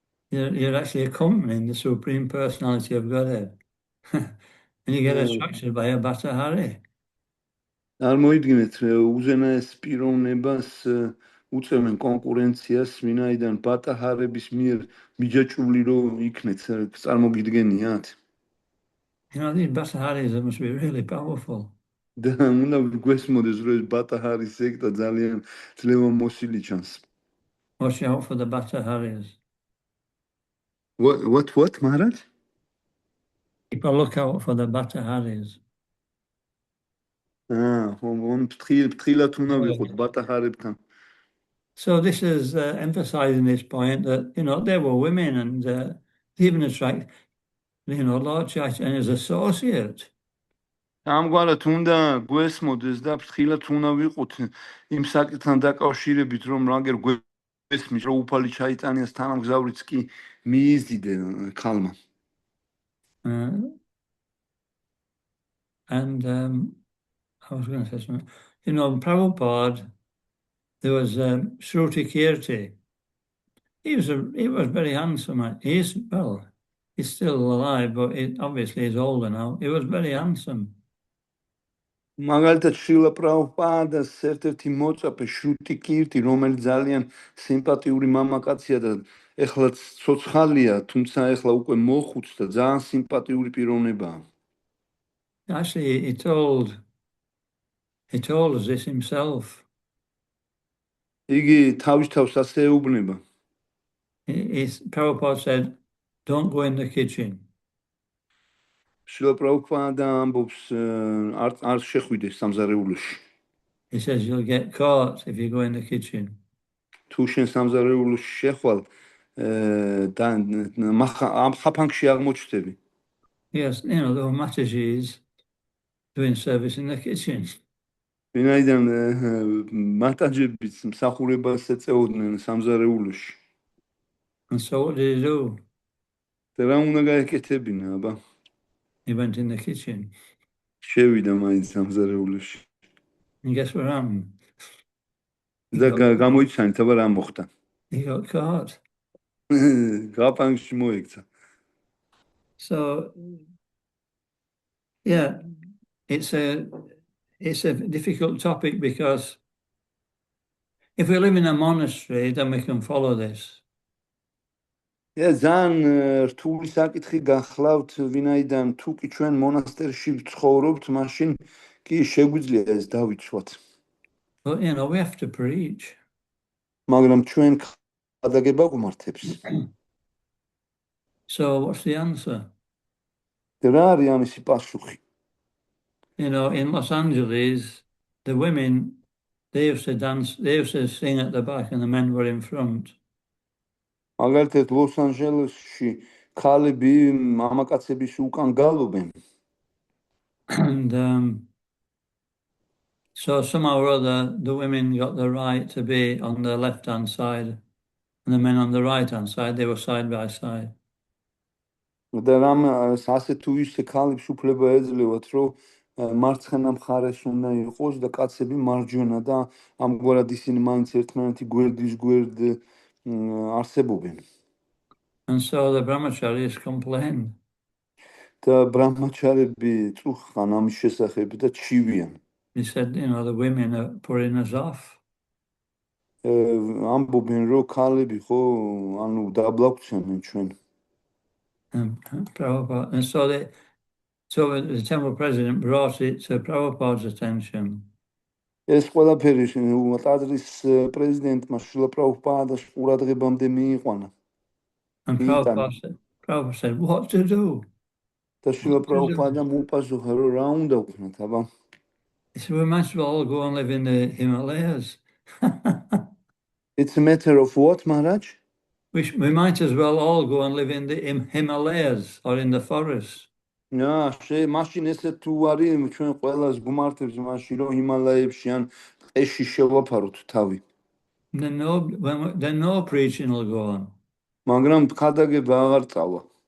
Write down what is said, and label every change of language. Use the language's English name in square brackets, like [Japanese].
[English] You're actually accompanying the Supreme Personality of Godhead. And you get attracted by a Bhattahari. [Georgian] არ მოიდგინეთ უზენაეს პიროვნებას უწევენ კონკურენციას ვინაიდან ბატაჰარების მიერ მიჯაჭვული რო იქნეთ წარმოგიდგენიათ? [English] You know, these Bata Haris must be really powerful. [Georgian] და უნდა გვესმოდეს რომ ეს ბატაჰარის სექტა ძალიან ძლევამოსილი ჩანს. [English] Watch out for the Bata Haris. what მაჰარაჯ? People look out for the Bata Haris. [Georgian] ფრთხილად უნდა ვიყოთ ბატაჰარებთან. [English] So this is emphasizing this point that, you know, they were women and even attract, you know, Lord Chaitanya as associate. [Georgian] ამგვარად უნდა გვესმოდეს და ფრთხილად უნდა ვიყოთ იმ საკითხთან დაკავშირებით, რომ რაგერ გვესმის, რომ უფალი ჩაიტანიას თანამგზავრიც კი მიიზიდე ქალმა. [English] And I was going to say something. You know, in Prabhupada, there was Shruti Kirti. He was very handsome. He's still alive, but obviously he's older now. He was very handsome. [Georgian] მაგალითად შრილა პრაბჰუპადას ერთ-ერთი მოწაფე შრუტი კირტი, რომელიც ძალიან სიმპათიური მამაკაცია და ეხლა ცოცხალია, თუმცა ეხლა უკვე მოხუც და ძალიან სიმპათიური პიროვნებაა. [English] Actually, he told us this himself. [Georgian] იგი თავის თავს ასე ეუბნება. [English] Prabhupada said, "Don't go in the kitchen." [Georgian] შრილა პრაბჰუპადა ამბობს არ შეხვიდეს სამზარეულოში. [English] He says you'll get caught if you go in the kitchen. [Georgian] თუ შენ სამზარეულოში შეხვალ და ამ ხაფანგში აღმოჩნდები. [English] Yes, you know, there were Matajis doing service in the kitchen. [Georgian] ვინაიდან მატაჯებიც მსახურებას ეწეოდნენ სამზარეულოში. [English] And so what did he do? [Georgian] და რა უნდა გაეკეთებინა, აბა? [English] He went in the kitchen. [Georgian] შევიდა მაინც სამზარეულოში. [English] And guess what happened? [Georgian] და გამოიცანით, აბა რა მოხდა? [English] He got caught. [Georgian] გაფანგში მოექცა. [English] So, yeah, it's a difficult topic because if we live in a monastery, then we can follow this. [Georgian] ძალიან რთული საკითხი გახლავთ, ვინაიდან თუ კი ჩვენ მონასტერში ვცხოვრობთ, მაშინ კი შეგვიძლია ეს დავიცვათ. [English] But, you know, we have to preach. [Georgian] მაგრამ ჩვენ ხადაგება გვმართებს. [English] So what's the answer? [Georgian] რა არის ამისი პასუხი? [English] You know, in Los Angeles, the women, they used to dance, they used to sing at the back and the men were in front. [Georgian] მაგალითად ლოს-ანჯელესში ქალები მამაკაცების უკან გალობენ. [English] And so somehow or other, the women got the right to be on the left-hand side and the men on the right-hand side, they were side by side. [Georgian] და რამ ასე თუ ისე ქალებს უფლება ეძლევათ, რომ მარცხენა მხარეს უნდა იყოს და კაცები მარჯვენა და ამგვარად ისინი მაინც ერთმანეთი გვერდის გვერდ არსებობენ. [English] And so the brahmacharis complained. [Georgian] და ბრაჰმაჩარები წუხან ამის შესახებ და ჩივიან. [English] He said, you know, the women are putting us off. [Georgian] ამბობენ, რომ ქალები ხო, ანუ დაბლაგვცემენ ჩვენ. [English] And Prabhupada, and so the temple president brought it to Prabhupada's attention. [Georgian] ეს ყველაფერი ტაძრის პრეზიდენტმა შრილა პრაბჰუპადას ყურადღებამდე მიიყვანა. [English] And Prabhupada said, what to do? [Georgian] და შრილა პრაბჰუპადამ უპასუხა, რომ რა უნდა ვქნათ, აბა? [English] He said, we might as well all go and live in the Himalayas. It's a matter of what, Maharaj? We might as well all go and live in the Himalayas or in the forest. [Georgian] მაშინ ესე თუ არის, ჩვენ ყველას გვმართებს მაშინ, რომ ჰიმალაებში ან ტყეში შევაფაროთ თავი. Then no preaching will go on. მაგრამ ხადაგება აღარ წავა.